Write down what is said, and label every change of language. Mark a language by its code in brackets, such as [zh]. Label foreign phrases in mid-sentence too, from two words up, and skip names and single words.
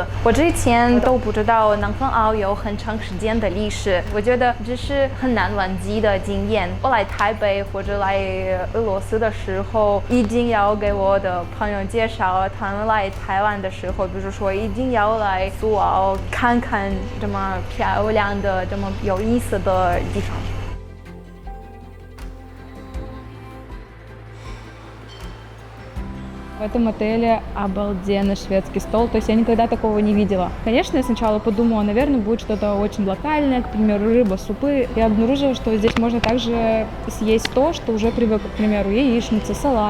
[zh] 我之前都不知道南方澳有很长时间的历史，我觉得这是很难忘记的经验。我来台北或者来俄罗斯的时候，一定要给我的朋友介绍，他们来台湾的时候，比如说一定要来苏澳看看这么漂亮的、这么有意思的地方。 [ru] В этом отеле обалденный шведский стол, то есть я никогда такого не видела. Конечно, я сначала подумала, наверное, будет что-то очень локальное, к примеру, рыба, супы. Я обнаружила, что здесь можно также съесть то, что уже привык, к примеру, яичница, салат.